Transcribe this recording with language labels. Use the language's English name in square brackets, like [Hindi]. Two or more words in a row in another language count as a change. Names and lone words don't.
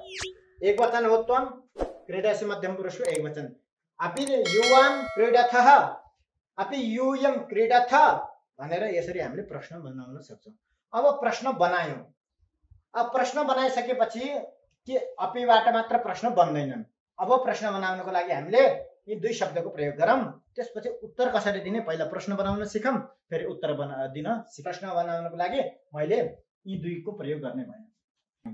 [Nepali] एकवचन हो [Sanskrit] त्वम, क्रीडासी [Nepali] मध्यम पुरुषको एकवचन। [Sanskrit] अपि युवाम क्रीडथः, अपि यूयम क्रीडथ [Nepali] भनेर यसरी हामीले प्रश्न बनाउन सक्छौँ। अब प्रश्न बनायौँ। अब प्रश्न बनाइसकेपछि के अपिबाट मात्र प्रश्न बन्दैनन्। अब प्रश्न बनाउनको लागि हामीले यी दुई शब्दको प्रयोग गरौँ। त्यसपछि उत्तर कसरी दिने, पहिला प्रश्न बनाउन सिकौँ, फेरि उत्तर दिन प्रश्न बनाउनको लागि मैले यी दुईको प्रयोग गर्ने भएँ।